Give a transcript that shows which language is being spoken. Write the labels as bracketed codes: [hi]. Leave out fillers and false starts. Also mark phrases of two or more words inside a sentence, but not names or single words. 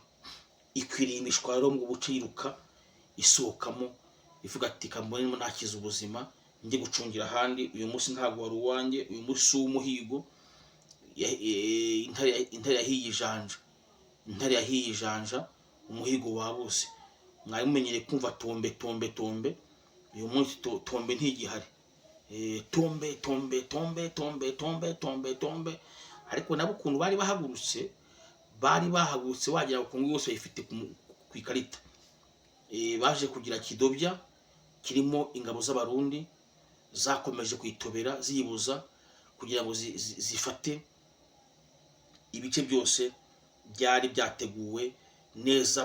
[rw] Ikwiriye imishwaro mu buce yiruka isohokamo ivuga ati kambonemo nakiza ubuzima njye gucungira ahandi, uyu munsi ntabwo wari uwanjye, uyu munsi w'umuhigo. Intare yahiye ijanja, umuhigo wabose. Mwari mumenyereye kumva tombe tombe tombe, uyu munsi tombe ntigihari. Tombe tombe tombe tombe tombe tombe tombe. Ariko nabo ukuntu bari bahagurutse wagira ngo Kongo yose bayifite ku ikarita. Baje kugira kidobya kirimo ingabo z'abarundi zakomeje kwitobera ziyibuza kugira ngo zifate ibice byose byari byateguwe neza.